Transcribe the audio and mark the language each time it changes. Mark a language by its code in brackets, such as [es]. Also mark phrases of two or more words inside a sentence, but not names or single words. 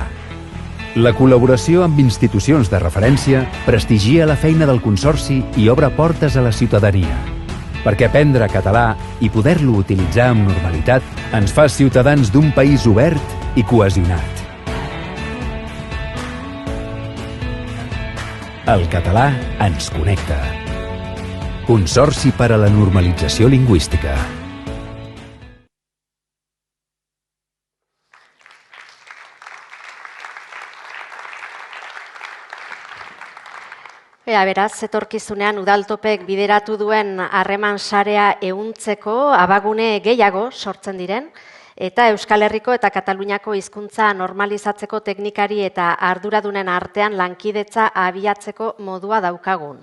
[ca] La col·laboració amb institucions de referència prestigia la feina del Consorci i obre portes a la ciutadania, perquè aprendre català i poder-lo utilitzar amb normalitat ens fa ciutadans d'un país obert i cohesionat. El català ens connecta. Consorci per a la Normalització Lingüística. [eu] Beraz, etorkizunean udaltopek bideratu duen harreman sarea ehuntzeko abagune gehiago sortzen diren, eta Euskal Herriko eta Kataluniako hizkuntza normalizatzeko teknikari eta arduradunen artean lankidetza abiatzeko modua daukagun.